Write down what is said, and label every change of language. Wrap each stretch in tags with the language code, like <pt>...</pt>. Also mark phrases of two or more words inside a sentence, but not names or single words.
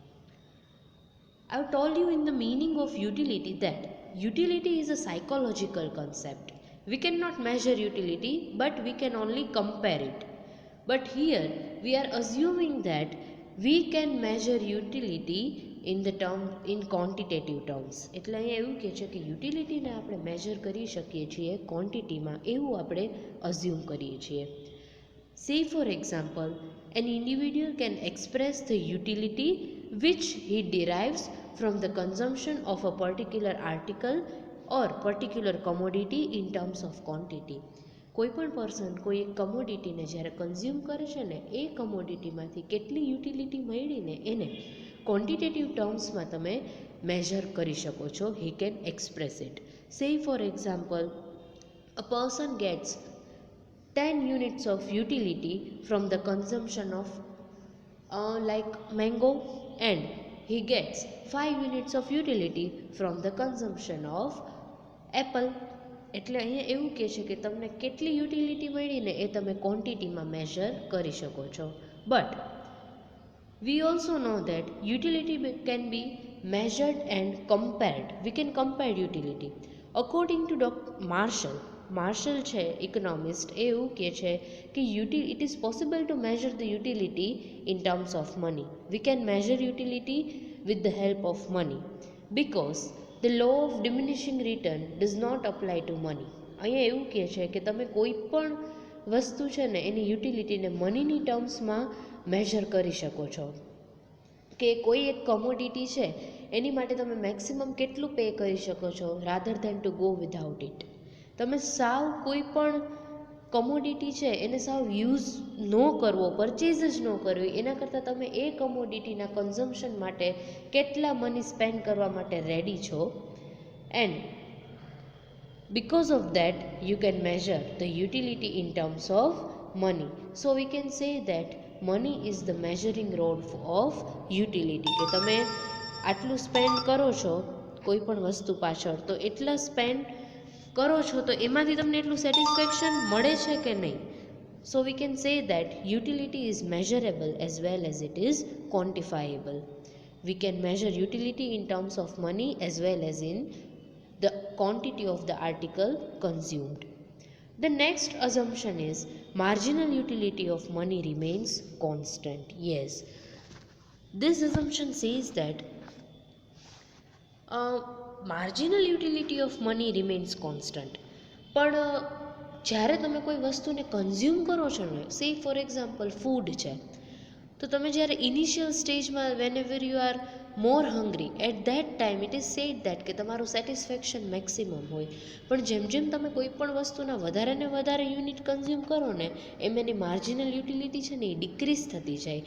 <en>I've told you in the meaning of utility that utility is a psychological concept. We cannot measure utility, but we can only compare it. But here we are assuming that we can measure utility in quantitative terms.</en> <gu>એટલે અહીંયા એવું કહે છે કે યુટિલિટીને આપણે મેજર કરી શકીએ છીએ ક્વોન્ટિટીમાં, એવું આપણે અઝ્યુમ કરીએ છીએ.</gu> <en>Say for example, an individual can express the utility which he derives from the consumption of a particular article or particular commodity in terms of quantity.</en> <gu>કોઈપણ પર્સન કોઈ એક કમોડિટીને જ્યારે કન્ઝ્યુમ કરે છે ને, એ કમોડિટીમાંથી કેટલી યુટિલિટી મળીને એને</gu> <en>quantitative terms</en> <gu>તમે મેજર કરી શકો છો.</gu> <en>He can express it. Say for example, a person gets 10 units of utility from the consumption of like mango, and he gets 5 units of utility from the consumption of apple.</en> <gu>એટલે અહીંયા એવું કહે છે કે તમને કેટલી યુટિલિટી મળીને એ તમે ક્વોન્ટિટીમાં મેજર કરી શકો છો.</gu> <en>બટ we also know that utility can be measured and compared. We can compare utility. According to Dr. Marshall</en> <gu>છે ઇકોનોમિસ્ટ, એ એવું કહે છે કે</gu> <en>it is possible to measure the utility in terms of money. We can measure utility with the help of money because the law of diminishing return does not apply to money.</en> <gu>અહીંયા એવું કહે છે કે તમે કોઈ પણ વસ્તુ છે ને એની યુટિલિટીને</gu> <en>money terms</en> <gu>મેજર કરી શકો છો. કે કોઈ એક કમોડિટી છે એની માટે તમે મેક્સિમમ કેટલું પે કરી શકો છો</gu> <en>rather than to go without it.</en> <gu>તમે સાવ કોઈ પણ કમોડિટી છે એને સાવ યુઝ ન કરવો, પરચેઝ જ ન કરવી, એના કરતાં તમે એ કમોડિટીના કન્ઝમ્પશન માટે કેટલા</gu> <en>money spend</en> <gu>કરવા માટે રેડી છો.</gu> <en>એન્ડ because of that you can measure the utility in terms of money. So we can say that money is the measuring rod of utility.</en> <gu>કે તમે આટલું</gu> <en>spend</en> <gu>છો કોઈ પણ વસ્તુ પાછળ, તો એટલા સ્પેન્ડ કરો છો તો એમાંથી તમને એટલું સેટિસ્ફેક્શન મળે છે કે નહીં.</gu> <en>So we can say that utility is measurable as well as it is quantifiable. We can measure utility in terms of money as well as in the quantity of the article consumed. The next assumption is marginal utility of money remains constant. Yes, this assumption says that marginal utility of money remains constant.</en> <gu>પણ જ્યારે તમે કોઈ વસ્તુને કન્ઝ્યુમ કરો છો ને,</gu> <en>say for example food</en> <gu>છે, તો તમે જ્યારે</gu> <en>initial stage whenever you are more hungry, at that time it is said that</en> <gu>કે તમારું</gu> <en>satisfaction maximum</en> <gu>હોય. પણ જેમ જેમ તમે કોઈ પણ વસ્તુના વધારે ને વધારે</gu> <en>unit consume</en> <gu>કરો ને, એમ એની</gu> <en>marginal utility</en> <gu>છે ને એ ડિક્રીઝ થતી જાય.</gu>